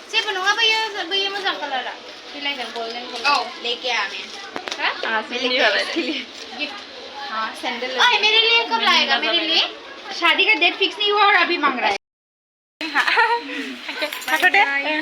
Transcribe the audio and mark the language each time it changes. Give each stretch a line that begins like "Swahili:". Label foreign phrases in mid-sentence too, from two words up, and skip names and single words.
Bodo: जेबो नङा बैयो मोजां कालारा बिलाइजों गल्डेन लेके आने मिनि हर
Hindi: हाँ सैंडल ओए मेरे लिए कब लाएगा मेरे लिए शादी का डेट फिक्स नहीं हुआ और अभी मांग रहा है
Bodo: हाथो दे